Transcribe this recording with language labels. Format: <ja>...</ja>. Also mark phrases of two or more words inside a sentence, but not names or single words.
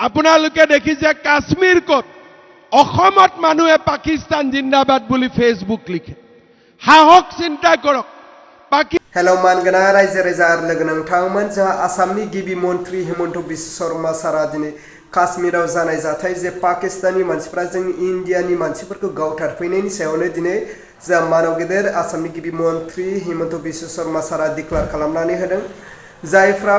<as>আপোনালোকে দেখিছে কাশ্মীৰ ক'ত অসমত মানুহে পাকিস্তান জিন্দাবাদ বুলি ফেসবুক লিখে সাহস চিন্তা কৰক</as> <brx>हेलो मानगना रायजो राजा आरो लोगो नोंथांमोन जोंहा आसामनि गिबि मन्त्रि हिमन्त बिश्व शर्मा सारा दिनै काश्मीराव जानाय जाथाय जे पाकिस्ताननि मानसिफ्रा जोंनि इन्डियानि मानसिफोरखौ गावथारफैनायनि सायावनो दिनै जा मानव गेदेर आसामनि गिबि मन्त्रि हिमन्त बिश्व शर्मा सारा डिक्लेयार खालामनानै होदों जायफ्रा</brx>